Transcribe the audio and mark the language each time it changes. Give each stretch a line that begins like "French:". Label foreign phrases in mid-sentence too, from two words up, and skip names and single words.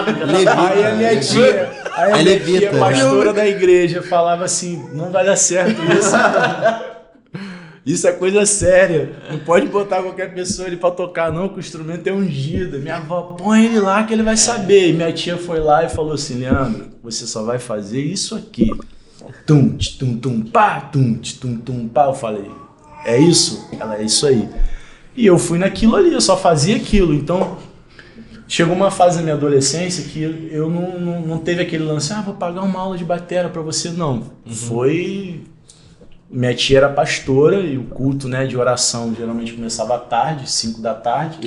Portuguese: Aí a minha tia, pastora da igreja, falava assim: não vai dar certo isso. Isso é coisa séria. Não pode botar qualquer pessoa ali pra tocar, não, que o instrumento é ungido. Minha avó, põe ele lá que ele vai saber. E minha tia foi lá e falou assim: Leandro, você só vai fazer isso aqui. Tum, tum, tum, pá, tum, tum, tum, pá. Eu falei, é isso? Ela, é isso aí. E eu fui naquilo ali, eu só fazia aquilo. Então, chegou uma fase na minha adolescência que eu não teve aquele lance, vou pagar uma aula de bateria pra você. Não, foi... Minha tia era pastora e o culto, né, de oração geralmente começava à tarde, 5 da tarde.